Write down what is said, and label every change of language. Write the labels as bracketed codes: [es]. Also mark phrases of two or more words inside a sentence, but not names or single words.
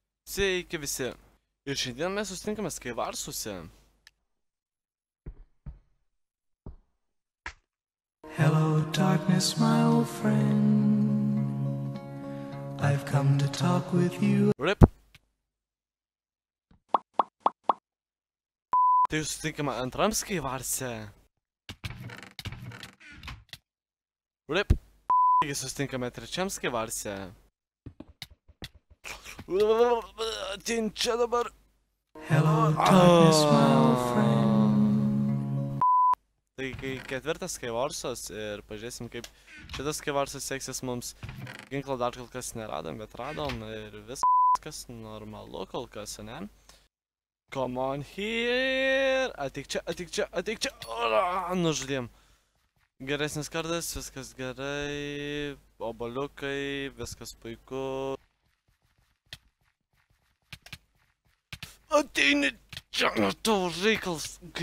[lt] Sveiki visi. Ir šiandien mes susitinkame Skywarsuose. [en] Hello, darkness, my old friend. I've come to talk with you. RIP. [lt] Tai susitinkame antram Skywarse. RIP. Taigi susitinkame trečiam Skywarse. Atein čia dabar. [en] Hello, darkness, my old friend. [lt] Tai ketvirtas Skywarsas ir pažiūrėsim, kaip šitas Skywarsas seksis mums. Ginklo dar kol kas neradom, bet radom ir viskas normalu kol kas, ne? [en] Come on here! [lt] Ateik čia, ateik čia, ateik čia! Nužudėm. Geresnis kardas, viskas gerai. Oboliukai, viskas puiku. Ateini čia, tavo reikalas.